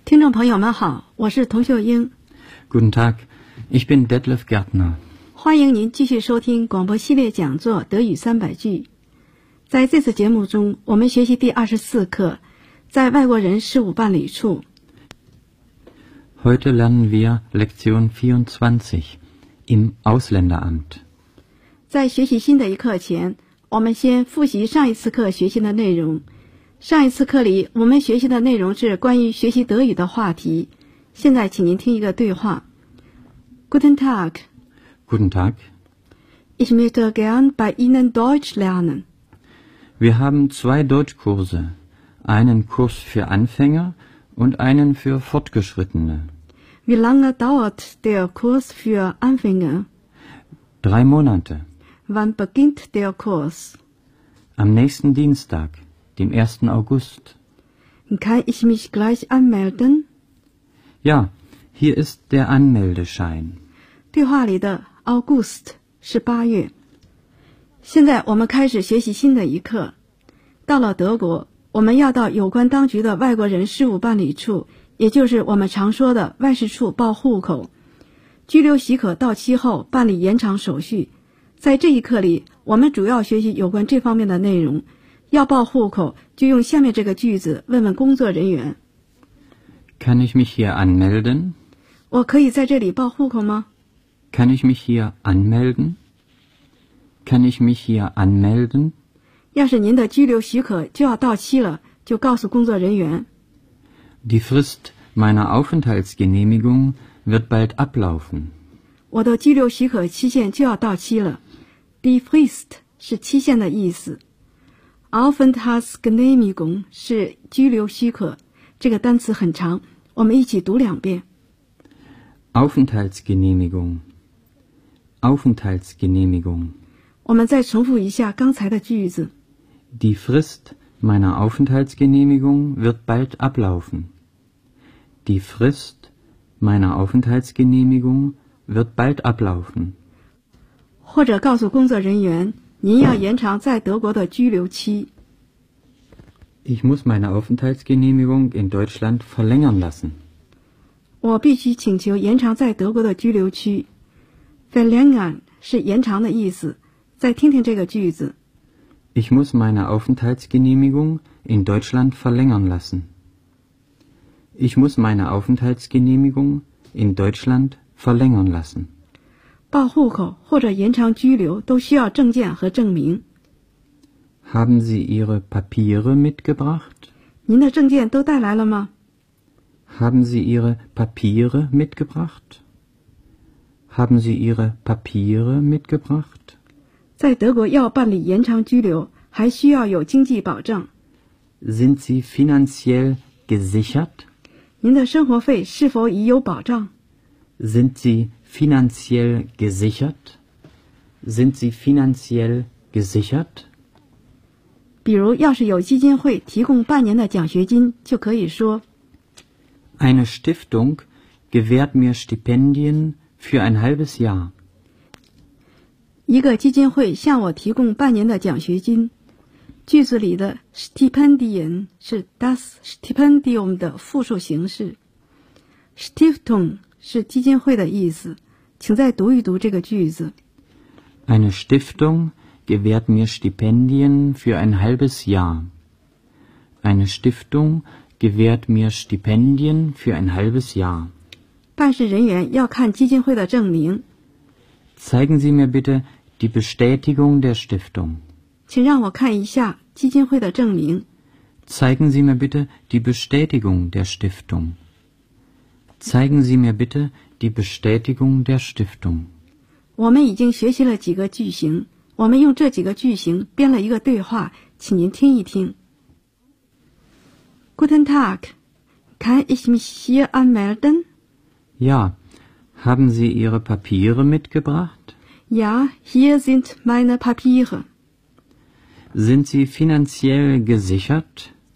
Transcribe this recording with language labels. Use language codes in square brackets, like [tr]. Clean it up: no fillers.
[zh] 朋友们好，我是童秀英。 [de] Guten Tag, ich bin Detlef Gärtner。 [zh] 欢迎您继续收听广播系列讲座《德语三百句》。在这次节目中，我们学习第24课，在外国人事务办理处。 [de] Heute lernen wir Lektion 24 im Ausländeramt。 [zh] 在学习新的一课前，我们先复习上一次课学习的内容。上一次课里我们学习的内容是关于学习德语的话题。现在请您听一个对话。 [de] Guten Tag. Guten Tag. Ich möchte gern bei Ihnen Deutsch lernen. Wir haben zwei Deutschkurse. Einen Kurs für Anfänger und einen für Fortgeschrittene. Wie lange dauert der Kurs für Anfänger? 3 Monate. Wann beginnt der Kurs? Am nächsten Dienstag. Dem 1. August. Kann ich mich gleich anmelden? Ja, hier ist der Anmeldeschein. [zh] 对话里的 August 是八月。现在我们开始学习新的一课。到了德国，我们要到有关当局的外国人事务办理处，也就是我们常说的外事处报户口。居留许可到期后办理延长手续。在这一课里，我们主要学习有关这方面的内容。要报户口，就用下面这个句子问问工作人员。 [de] Kann ich mich hier anmelden? [zh] 我可以在这里报户口吗？ [de] Kann ich mich hier anmelden? Kann ich mich hier anmelden? [zh] 要是您的居留许可就要到期了，就告诉工作人员。 [de] Die Frist meiner Aufenthaltsgenehmigung wird bald ablaufen. [zh] 我的居留许可期限就要到期了。Die Frist 是期限的意思。 Aufenthaltsgenehmigung 是居留许可，这个单词很长，我们一起读两遍。 [de] Aufenthaltsgenehmigung, Aufenthaltsgenehmigung. [zh] 我们再重复一下刚才的句子。 [de] Die Frist Meine Aufenthaltsgenehmigung wird bald ablaufen. Die Frist meiner Aufenthaltsgenehmigung wird bald ablaufen. [zh] 或者告诉工作人员，您要延长在德国的居留期。 [de] Ich muss meine Aufenthaltsgenehmigung in Deutschland verlängern lassen. [zh] 我必须请求延长在德国的居留期。Verlängern 是延长的意思。再听听这个句子。 [de] Ich muss meine Aufenthaltsgenehmigung in Deutschland verlängern lassen. Ich muss meine Aufenthaltsgenehmigung in Deutschland verlängern lassen. [zh] 报户口或者延长居留都需要证件和证明。 [de] Haben Sie Ihre Papiere mitgebracht? [zh] 您的证件都带来了吗？ [de] Haben Sie Ihre Papiere mitgebracht? Haben Sie Ihre Papiere mitgebracht? [zh] 在德国要办理延长居留，还需要有经济保证。 [de] Sind Sie finanziell gesichert? [zh] 您的生活费是否已有保障？ [de] Sind Sie finanziell gesichert? Sind Sie finanziell gesichert? [zh] 比如要是有基金会提供半年的奖学金就可以说 [de] Eine Stiftung gewährt mir Stipendien für ein halbes Jahr. [zh] 一个基金会向我提供半年的奖学金。句子里的 Stipendien 是 das Stipendium 的复数形式。 Stiftung 是基金会的意思。请再读一读这个句子。 [de] Eine Stiftunggewährt mir Stipendien für ein halbes Jahr. Eine Stiftung gewährt mir Stipendien für ein halbes Jahr. [zh] 办事人员要看基金会的证明。 [de] Zeigen Sie mir bitte die Bestätigung der Stiftung. [zh] 请让我看一下基金会的证明。 [de] Zeigen Sie mir bitte die Bestätigung der Stiftung. Zeigen Sie mir bitte die Bestätigung der Stiftung. [zh] 我们已经学习了几个句型。我们用这几个句型编了一个对话，请您听一听。 [de] Guten Tag, kann ich mich hier anmelden? Ja, haben Sie Ihre Papiere mitgebracht? Ja, hier sind meine Papiere. Sind Sie finanziell gesichert?